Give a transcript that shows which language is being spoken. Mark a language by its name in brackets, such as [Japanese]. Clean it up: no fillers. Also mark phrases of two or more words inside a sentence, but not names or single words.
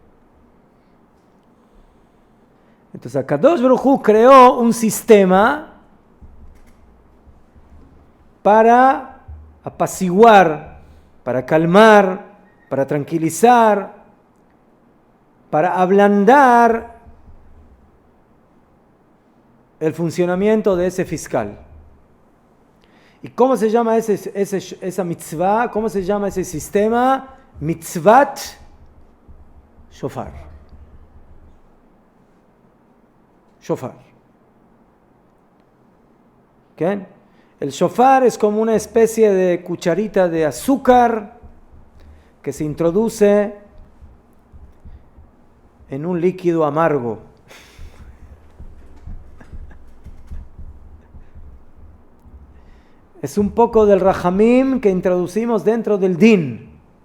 [Spanish] Entonces, [Hebrew] הקדוש ברוך הוא [Spanish] creó un sistema para apaciguar, para calmar, para tranquilizar, para ablandar el funcionamiento de ese fiscal. ¿Y cómo se llama esa mitzvah? ¿Cómo se llama ese sistema? [Hebrew] מצוות שופר. [Spanish] Shofar. ¿Qué? El shofar es como una especie de cucharita de azúcar que se introduce en un líquido amargo. Es un poco del rajamim que introducimos dentro del din.